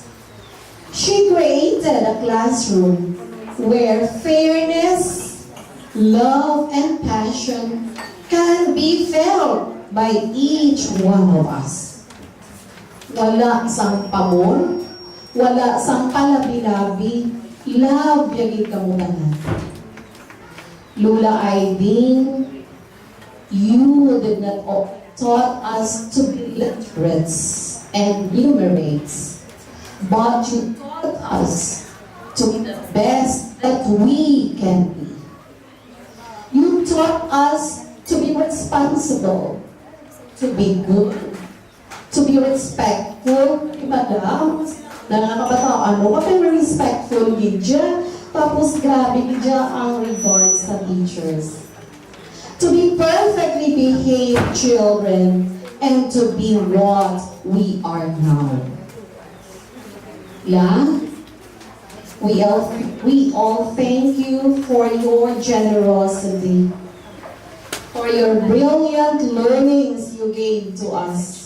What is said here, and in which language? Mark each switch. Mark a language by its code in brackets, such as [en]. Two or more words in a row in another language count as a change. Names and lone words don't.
[en] She created a classroom where fairness, love, and passion can be felt by each one of us. [hil] Wala sang pamor, wala sang palabi-labi, love yagid kamutanan. [en] Lola Aida, you did not taught us to be literates and numerates, but you taught us to be the best that we can be. You taught us to be responsible, to be good, to be respectful. [hil] Madam, nakakabataan mo, kapag respectful gidya, tapos grabe gidya ang regards sa teachers. [en] To be perfectly behaved children and to be what we are now. Yeah? We all thank you for your generosity, for your brilliant learnings you gave to us.